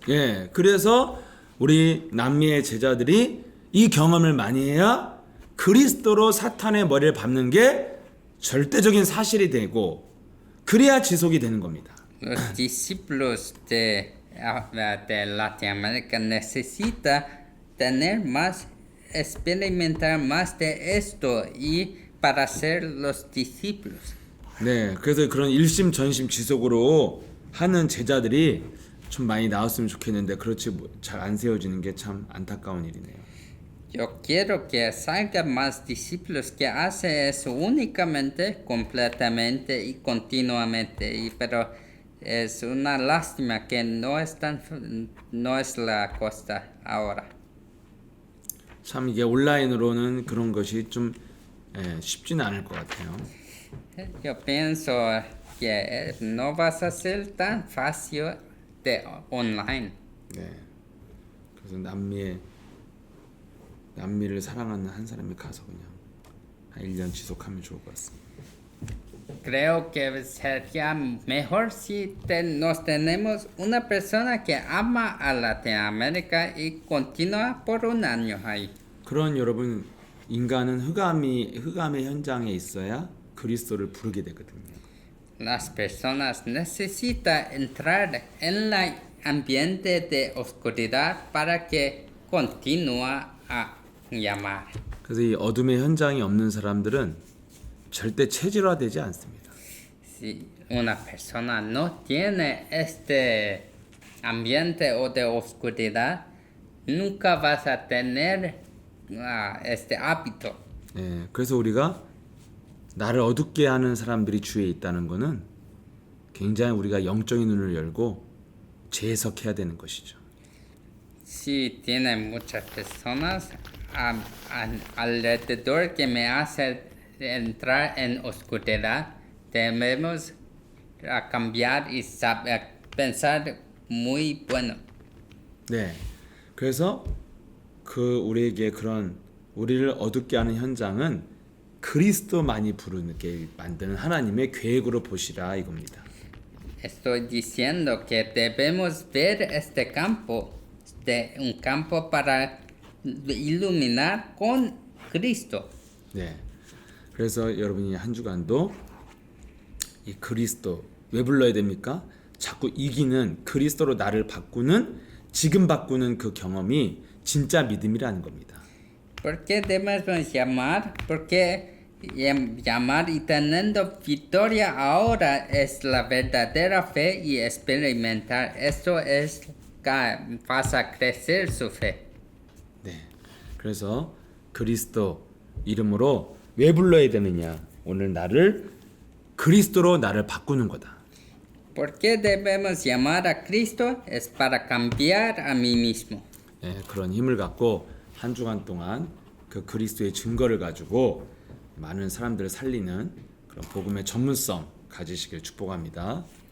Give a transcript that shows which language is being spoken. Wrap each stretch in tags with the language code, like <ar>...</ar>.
<ko>예, 그래서 우리 남미의 제자들이 이 경험을 많이 해야 그리스도로 사탄의 머리를 밟는 게 절대적인 사실이 되고 그래야 지속이 되는 겁니다.</ko> <es>Los discípulos de Latinoamérica necesitan tener más, experimentar más de esto y para ser los discípulos.</es> <ko>네, 그래서 그런 일심 전심 지속으로 하는 제자들이 좀 많이 나왔으면 좋겠는데 그렇지 잘 안 세워지는 게 참 안타까운 일이네요.</ko> <es>Yo quiero que salgan más discípulos que hacen eso únicamente, completamente y continuamente, pero es una lástima que no es la cosa ahora.</es> <ko>참 이게 온라인으로는 그런 것이 좀 쉽지는 않을 것 같아요.</ko> <es>Yo pienso que no vas a ser tan fácil de online.</es> <ko>네, 그래서 남미를 사랑하는 한 사람이 가서 그냥 한 1년 지속하면 좋을 것 같습니다.</ko> <es>Creo que sería mejor si nos tenemos una persona que ama a Latinoamérica y continúa por un año ahí.</es> <ko>그런 여러분 인간은 흑암의 현장에 있어야 그리스도를 부르게 되거든요.</ko> <es>Las personas necesitan entrar en el ambiente de oscuridad para que continúe a llamar.</es> <ko>그래서 이 어둠의 현장이 없는 사람들은 절대 체질화되지 않습니다.</ko> <es>Si una persona no tiene este ambiente o de oscuridad, nunca vas a tener este hábito.</es> <ko>예, 그래서 우리가 나를 어둡게 하는 사람들이 주위에 있다는 것은 굉장히 우리가 영적인 눈을 열고 재해석해야 되는 것이죠.</ko> <es>Si tiene muchas personas alrededor que me hacen entrar en oscuridad, debemos cambiar y pensar muy bueno.</es> <ko>네, 그래서 우리에게 그런 우리를 어둡게 하는 현장은 그리스도만이 부르게 만드는 하나님의 계획으로 보시라 이겁니다.</ko> <es>Estoy diciendo que debemos ver este campo, un campo para iluminar con Cristo.</es> <ko>네, 그래서 여러분이 한 주간도 이 그리스도 왜 불러야 됩니까? 자꾸 이기는 그리스도로 나를 바꾸는 지금 바꾸는 그 경험이 진짜 믿음이라는 겁니다.</ko> <es>¿Por qué debemos llamar? Porque llamar y teniendo victoria ahora es la verdadera fe y experimentar. Esto es que vas a crecer su fe.</es> <ko>네, 그래서 그리스도 이름으로 왜 불러야 되느냐? 오늘 나를 그리스도로 나를 바꾸는 거다.</ko> <es>¿Por qué debemos llamar a Cristo? Es para cambiar a mí mismo.</es> <ko>네, 그런 힘을 갖고 한 주간 동안 그 그리스도의 증거를 가지고 많은 사람들을 살리는 그런 복음의 전문성 가지시길 축복합니다.</ko>